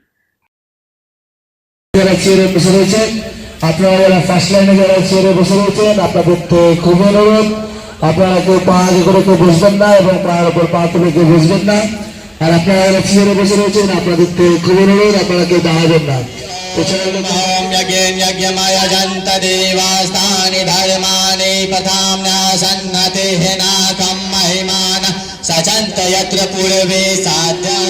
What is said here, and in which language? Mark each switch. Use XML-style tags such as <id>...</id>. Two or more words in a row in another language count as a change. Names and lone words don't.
<bn>যারা চেয়ারে বসে রয়েছেন, আপনারা যারা ফার্স্ট লাইনে যারা চেয়ারে বসে রয়েছেন, আপনাদের খুবই অনুরোধ, আপনারা কেউ পা আগে করে কেউ বসবেন না এবং পায়ের উপর পা তুলে কেউ বসবেন না। আর আপনারা যারা চেয়ারে বসে রয়েছেন, আপনাদের খুবই অনুরোধ, আপনারা কেউ দাঁড়াবেন না।</bn> <sa>देवास्तानि धर्माणि प्रथाम्नासन्नते नाकं महिमान सचन्त यत्र पूर्वे साध्य</sa>